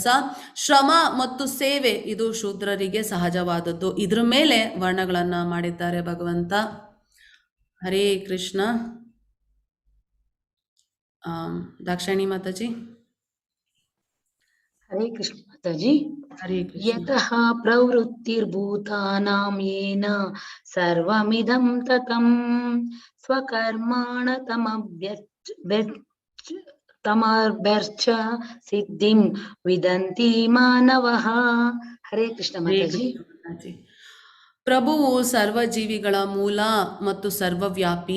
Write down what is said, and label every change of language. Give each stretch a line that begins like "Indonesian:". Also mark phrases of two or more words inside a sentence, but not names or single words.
Kannada: ಶ್ರಮ ಮತ್ತು ಸೇವೆ ಇದು ಶೂದ್ರರಿಗೆ ಸಹಜವಾದದ್ದು. ಇದ್ರ ಮೇಲೆ ವರ್ಣಗಳನ್ನು ಮಾಡಿದ್ದಾರೆ ಭಗವಂತ. ಹರೇ ಕೃಷ್ಣ. ದಾಕ್ಷಾಯಿಣಿ ಮಾತಾಜಿ. ಹರೇ ಕೃಷ್ಣ ಮಾತಾಜಿ. ಹರೇ ಕೃಷ್ಣ.
Sanskrit: ಯತಃ ಪ್ರವೃತ್ತಿರ್ಭೂತಾನಾಂ ಯೇನ ಸರ್ವಮಿದಂ ತತಂ ಸ್ವಕರ್ಮಾಣ ತಮಭ್ಯರ್ಚ ಸಿದ್ಧಿಂ ವಿದಂತಿ ಮಾನವಃ.
Kannada: ಹರೇ ಕೃಷ್ಣ ಮಾತಾಜಿ. ಪ್ರಭುವು ಸರ್ವಜೀವಿಗಳ ಮೂಲ ಮತ್ತು ಸರ್ವವ್ಯಾಪಿ.